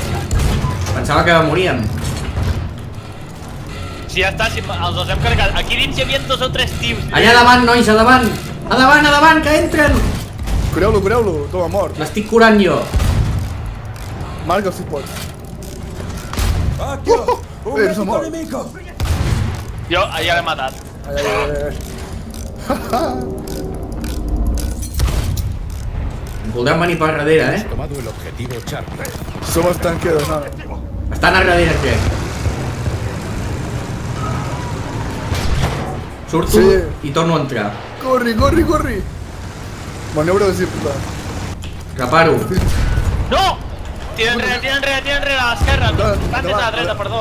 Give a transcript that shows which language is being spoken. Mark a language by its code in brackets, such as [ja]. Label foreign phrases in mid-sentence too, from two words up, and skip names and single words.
[ca] Pensava que moríem. Si ja està, si els dos hem carregat. Aquí dins hi havia 2 o 3 tios. Allà davant, nois, a davant. A davant, que entren. Cureu-lo, toma, mort. L'estic curant jo. Marca'l si pots. [it] Occhio! Un non medico morto. nemico! [ca] Jo ja l'he matat. Ai. Voldran venir per darrere, eh? [es] Hemos tomado el objetivo, Charlie. Somos tanqueros, no. [ca] Estan a darrere, crec. Surto Sí. i torno a entrar. [es] Corri! Maniobra desigual. Reparo. No! [ca] Tira enrere, a l'esquerra. Estan des de la dreta, perdó.